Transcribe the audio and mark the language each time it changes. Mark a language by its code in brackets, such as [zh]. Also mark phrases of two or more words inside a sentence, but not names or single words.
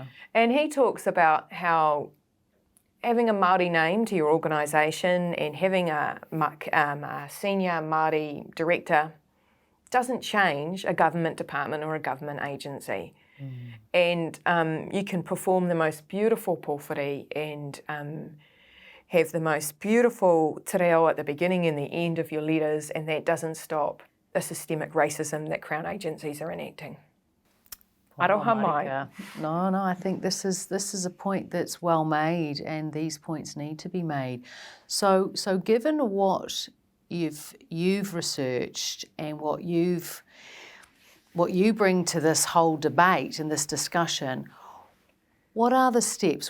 [en] And he talks about how having a Māori name to your organisation and having a senior Māori director doesn't change a government department or a government agency. And you can perform the most beautiful pōwhiri and have the most beautiful [mi] te reo [en] at the beginning and the end of your letters, and that doesn't stop the systemic racism that Crown agencies are enacting. [mi] Aroha mai. [en] No, I think this is a point that's well made, and these points need to be made. So given what you've researched and what you bring to this whole debate and this discussion, what are the steps?